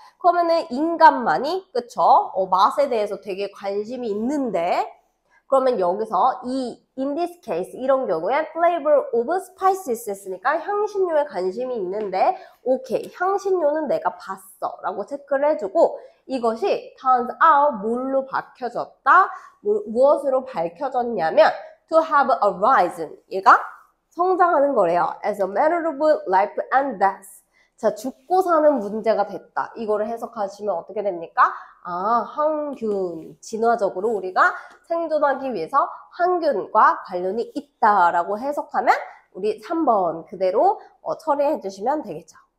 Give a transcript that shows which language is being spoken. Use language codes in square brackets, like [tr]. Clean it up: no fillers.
[ko] 그러면은 인간만이, 그쵸? 맛에 대해서 되게 관심이 있는데, 그러면 여기서 [en] in this case, [ko] 이런 경우에 [en] flavor of spices [ko] 했으니까 향신료에 관심이 있는데, 오케이, 향신료는 내가 봤어. 라고 체크를 해주고, 이것이 [en] turns out [ko] 뭘로 밝혀졌다? 무엇으로 밝혀졌냐면, [en] to have arisen. [ko] 얘가 성장하는 거래요. [en] As a matter of life and death. [ko] 자, 죽고 사는 문제가 됐다. 이거를 해석하시면 어떻게 됩니까? 항균. 진화적으로 우리가 생존하기 위해서 항균과 관련이 있다라고 해석하면 우리 3번 그대로 처리해 주시면 되겠죠.